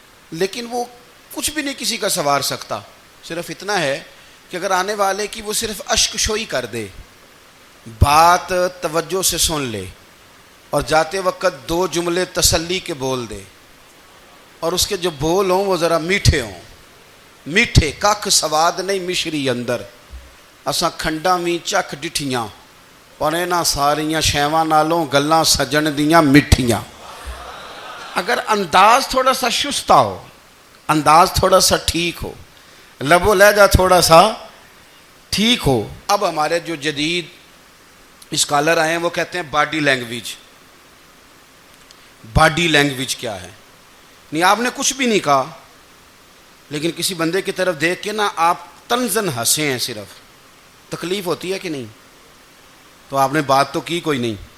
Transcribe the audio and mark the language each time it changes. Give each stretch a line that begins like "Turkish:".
Urdu: لیکن وہ کچھ بھی نہیں کسی کا سنوار سکتا، صرف اتنا ہے کہ اگر آنے والے کی وہ صرف اشک شوئی کر دے، بات توجہ سے سن لے اور جاتے وقت 2 جملے تسلی کے بول دے، اور اس کے جو بول ہوں وہ ذرا میٹھے ہوں.
Punjabi: میٹھے ککھ سواد نہیں مشری اندر، اساں کھنڈاں وی چکھ ڈٹھیاں پر انہاں ساریاں شیواں نالوں گلاں سجن دیاں مٹھیاں.
Urdu: اگر انداز تھوڑا سا شستہ ہو، انداز تھوڑا سا ٹھیک ہو، لب و لہجہ تھوڑا سا ٹھیک ہو. اب ہمارے جو جدید اسکالر آئے ہیں وہ کہتے ہیں باڈی لینگویج. باڈی لینگویج کیا ہے؟ نہیں آپ نے کچھ بھی نہیں کہا لیکن کسی بندے کی طرف دیکھ کے نا آپ طنزاً ہنسے ہیں، صرف تکلیف ہوتی ہے کہ نہیں؟ تو آپ نے بات تو کی کوئی نہیں.